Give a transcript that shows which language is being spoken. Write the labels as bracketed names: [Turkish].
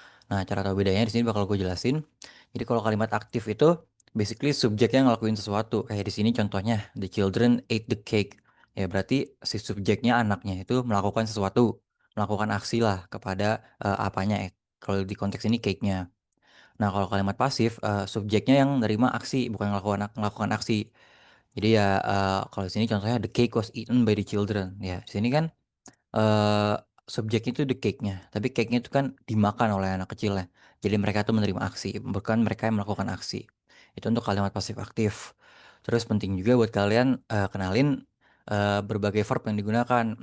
[Indonesian] Nah, cara tahu bedanya di sini bakal gue jelasin. Jadi kalau kalimat aktif itu basically subjeknya ngelakuin sesuatu. Kayak di sini contohnya, [English] the children ate the cake. [Indonesian] Ya berarti si subjeknya anaknya itu melakukan sesuatu, melakukan aksi lah kepada apanya. Kalau di konteks ini cake-nya. Nah, kalau kalimat pasif, subjeknya yang nerima aksi, bukan melakukan aksi. Jadi ya, kalau di sini contohnya [English] the cake was eaten by the children. [Indonesian] Ya, di sini kan Eee, subjeknya itu the cake-nya, tapi cake-nya itu kan dimakan oleh anak kecilnya. Jadi mereka tuh menerima aksi, bukan mereka yang melakukan aksi. Itu untuk kalimat pasif aktif. Terus penting juga buat kalian, kenalin, berbagai verb yang digunakan.